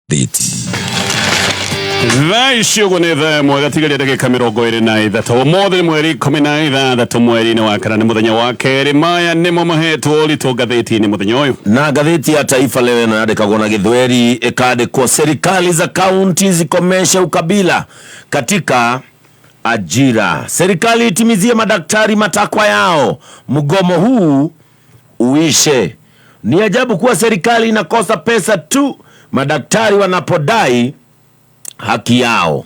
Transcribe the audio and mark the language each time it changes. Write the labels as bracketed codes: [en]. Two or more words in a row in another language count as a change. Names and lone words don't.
[ki] Vaishugu ni thaa mwagatigaria ndagika 23 umuthi mweri 16 mweri ni wa kana muthenya wa keri maya nimo mahetwo rito gatheti-ini muthenya uyu na gatheti ya Taifa Leo inaandikagwo na Githweri ikandikwo [sw] serikali za kaunti zikomeshe ukabila katika ajira, serikali itimizie madaktari matakwa yao, mgomo huu uishe. Ni ajabu kuwa serikali inakosa pesa tu madaktari wanapodai haki yao.